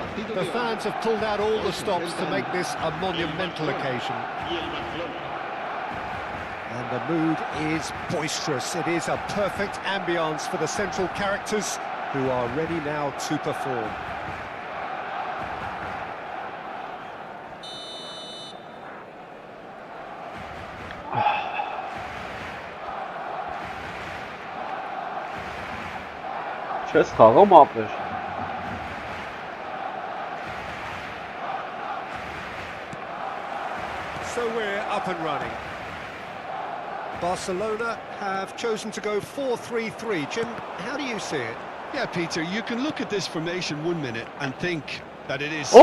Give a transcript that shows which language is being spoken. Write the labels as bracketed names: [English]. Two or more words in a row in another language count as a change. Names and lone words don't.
[English] The fans have pulled out all the stops to make this a monumental occasion. And the mood is boisterous. It is a perfect ambience for the central characters who are ready now to perform. [Armenian] Չես խաղում ապեր։ [English] So we're up and running. Barcelona have chosen to go 4-3-3. Jim, how do you see it? Yeah, Peter, you can look at this formation 1 minute and think that it is...